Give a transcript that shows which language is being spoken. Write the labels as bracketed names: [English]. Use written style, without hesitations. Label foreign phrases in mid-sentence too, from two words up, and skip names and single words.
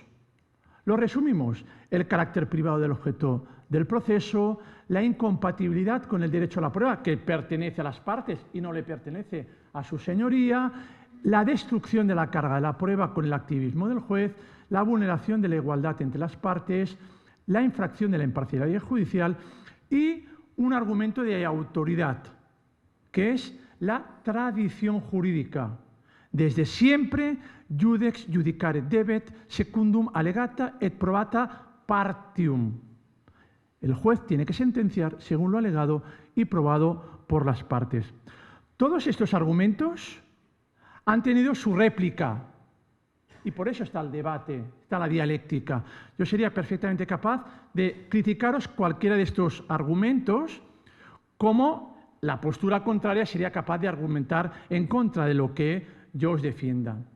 [Spanish] Los resumimos: el carácter privado del objeto del proceso, la incompatibilidad con el derecho a la prueba, que pertenece a las partes y no le pertenece a su señoría, la destrucción de la carga de la prueba con el activismo del juez, la vulneración de la igualdad entre las partes, la infracción de la imparcialidad judicial y un argumento de autoridad, que es la tradición jurídica. Desde siempre, [Latin] judex judicare debet secundum allegata et probata partium. [Spanish] El juez tiene que sentenciar según lo alegado y probado por las partes. Todos estos argumentos han tenido su réplica, y por eso está el debate, está la dialéctica. Yo sería perfectamente capaz de criticaros cualquiera de estos argumentos, como la postura contraria sería capaz de argumentar en contra de lo que yo os defienda.